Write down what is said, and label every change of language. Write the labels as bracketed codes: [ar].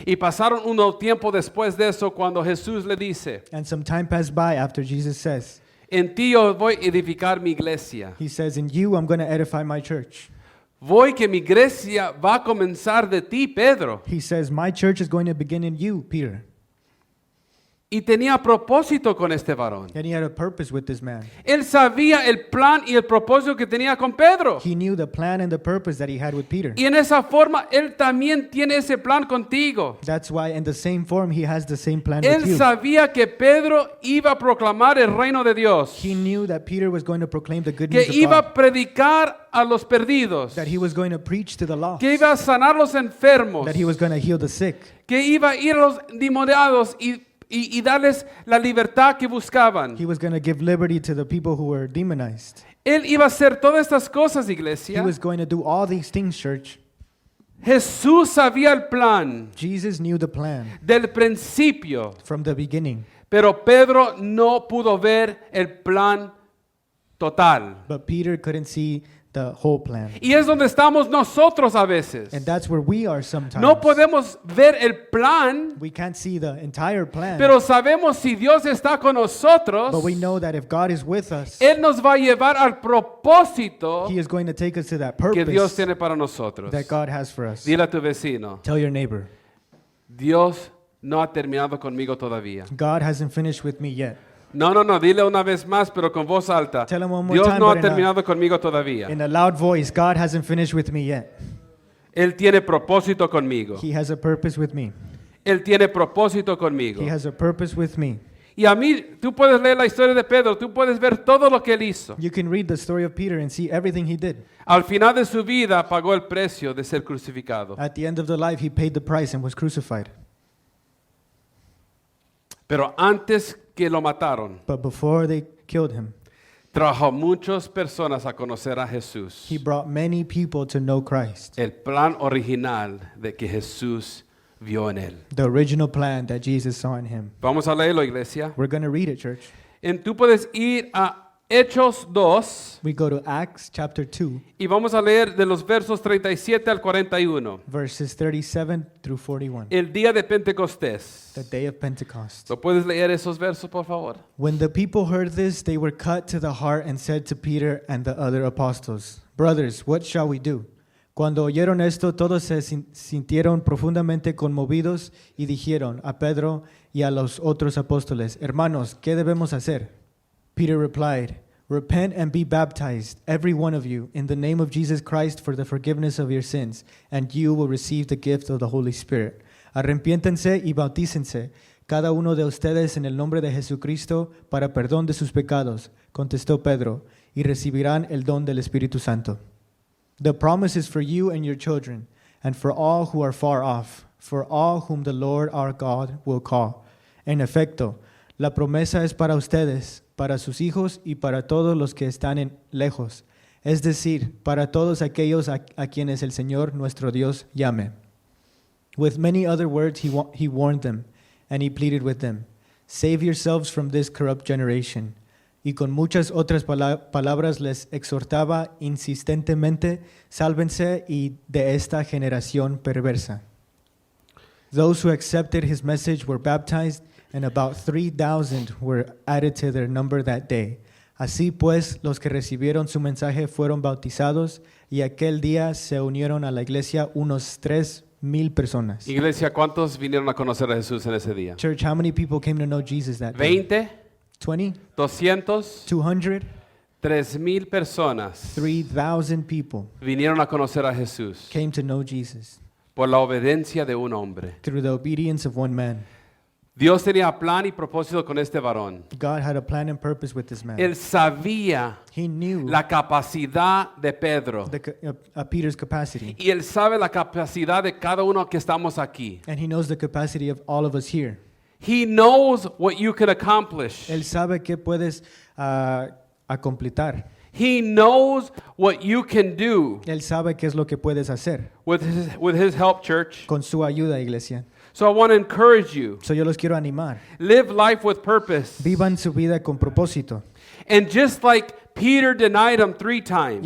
[es] Y pasaron unos tiempo después de eso cuando Jesús le dice, [en] And some time passed by after Jesus says, [es] en ti yo voy a edificar mi iglesia. [en] he says, "In you I'm going to edify my church." [es] Voy que mi iglesia va a comenzar de ti, Pedro. [en] He says, "My church is going to begin in you, Peter." [es] Y tenía propósito con este varón. [en] And he had a purpose with this man. [es] Él sabía el plan y el propósito que tenía con Pedro. [en] He knew the plan and the purpose that he had with Peter. [es] Y en esa forma, Él también tiene ese plan contigo. [en] That's why in the same form he has the same plan with [es] Él [en] you. [es] sabía que Pedro iba a proclamar el reino de Dios. [en] He knew that Peter was going to proclaim the good [es] Que [en] news of [es] iba [en] God. [es] a predicar a los perdidos. [en] That he was going to preach to the lost. [es] Que iba a sanar los enfermos. [en] That he was going to heal the sick. [es] Que iba a ir a los endemoniados y darles la libertad que buscaban. [en] He was going to give liberty to the people who were demonized. [es] Él iba a hacer todas estas cosas, [en] He [es] iglesia. [en] was going to do all these things, church. [es] Jesús sabía el plan [en] Jesus knew the plan [es] del principio, [en] from the beginning. [es] pero Pedro no pudo ver el plan total. [en] But Peter couldn't see the whole plan. [es] Y es donde estamos nosotros a veces. [en] And that's where we are sometimes. [es] No podemos ver el plan, [en] We can't see the entire plan. [es] pero sabemos si Dios está con nosotros, [en] But we know that if God is with us, [es] Él nos va a llevar al propósito [en] He is going to take us to that [es] que Dios [en] purpose [es] tiene para nosotros. [en] that God has for us. [es] Dile a tu vecino, [en] Tell your neighbor, [es] Dios no ha terminado conmigo todavía. [en] God hasn't finished with me yet. [es] No, dile una vez más, pero con voz alta. [en] Tell him one more [es] Dios [en] time, [es] no ha [en] but in a- [es] terminado conmigo todavía. [en] In a loud voice, God hasn't finished with me yet. [es] Él tiene propósito conmigo. [en] He has a purpose with me. [es] Él tiene propósito conmigo. [en] He has a purpose with me. [es] Y a mí, tú puedes leer la historia de Pedro, tú puedes ver todo lo que él hizo. [en] You can read the story of Peter and see everything he did. [es] Al final de su vida pagó el precio de ser crucificado. [en] At the end of the life, he paid the price and was crucified. [es] Pero antes que lo mataron, [en] But before they killed him, [es] trajo a muchas personas a conocer a Jesús. [en] he brought many people to know Christ. [es] El plan original de que Jesús vio en él. [en] The original plan that Jesus saw in him. [es] Vamos a leerlo, iglesia. [en] We're going to read it, church. [es] Tú puedes ir a Hechos 2 [en] We go to Acts chapter 2, [es] y vamos a leer de los versos 37 al 41. [en] verses 37 through 41. [es] El día de Pentecostés. [en] The day of Pentecost. [es] ¿Lo puedes leer esos versos, por favor? [en] When the people heard this, they were cut to the heart and said to Peter and the other apostles, Brothers, what shall we do? [es] Cuando oyeron esto, todos se sintieron profundamente conmovidos y dijeron a Pedro y a los otros apóstoles, Hermanos, ¿qué debemos hacer? [en] Peter replied, Repent and be baptized, every one of you, in the name of Jesus Christ for the forgiveness of your sins, and you will receive the gift of the Holy Spirit. [es] Arrepiéntense y bautícense, cada uno de ustedes en el nombre de Jesucristo para perdón de sus pecados, contestó Pedro, y recibirán el don del Espíritu Santo. [en] The promise is for you and your children, and for all who are far off, for all whom the Lord our God will call. [es] En efecto, la promesa es para ustedes, para sus hijos y para todos los que están lejos, es decir, para todos aquellos a quienes el Señor nuestro Dios llame. [en] With many other words he warned them, and he pleaded with them, Save yourselves from this corrupt generation. [es] Y con muchas otras palabras les exhortaba insistentemente, sálvense y de esta generación perversa. [en] Those who accepted his message were baptized, and about 3,000 were added to their number that day. [es] Así pues, los que recibieron su mensaje fueron bautizados, y aquel día se unieron a la iglesia unos 3,000 personas. Iglesia, ¿cuántos vinieron a conocer a Jesús en ese día? [en] Church, how many people came to know Jesus that day? 20, 20? 200, 200? [es] 3,000 personas [en] 3,000 people [es] vinieron a conocer a Jesús [en] came to know Jesus [es] por la obediencia de un hombre. [en] through the obedience of one man. [es] Dios tenía plan y propósito con este varón. [en] God had a plan and purpose with this man. [es] Él sabía [en] He knew [es] la capacidad de Pedro [en] Peter's capacity, [es] y él sabe la capacidad de cada uno que estamos aquí. [en] and he knows the capacity of all of us here. He knows what you can accomplish. [es] Él sabe qué puedes completar. [en] He knows what you can do [es] Él sabe qué es lo que puedes hacer [en] with his help, church. [es] con su ayuda, iglesia. [en] So I want to encourage you. [es] So yo los quiero animar. [en] Live life with purpose. [es] Vivan su vida con propósito. [en] And just like Peter denied him 3 times.